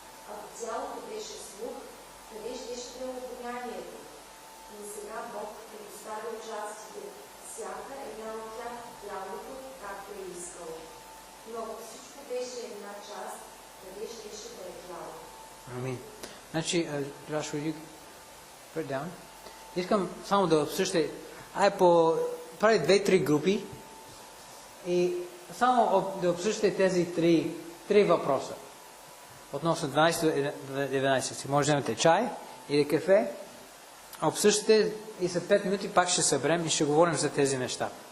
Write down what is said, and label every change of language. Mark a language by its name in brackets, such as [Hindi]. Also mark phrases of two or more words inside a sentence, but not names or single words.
[Bulgarian] Ако цялото беше слух, къде щеше да е сега Бог предоставил частите, всяка една от тях тялото, както е искал. Но ако всичко беше една част, къде щеше да е тяло? Амин. Значи, [English] Josh, will you put down? [Bulgarian] Искам само да обсъждате, прави 2-3 групи и само да обсъждате тези три въпроса. Относно 12-11. Си може да вземете чай или кафе, обсъждате и след 5 минути пак ще съберем и ще говорим за тези неща.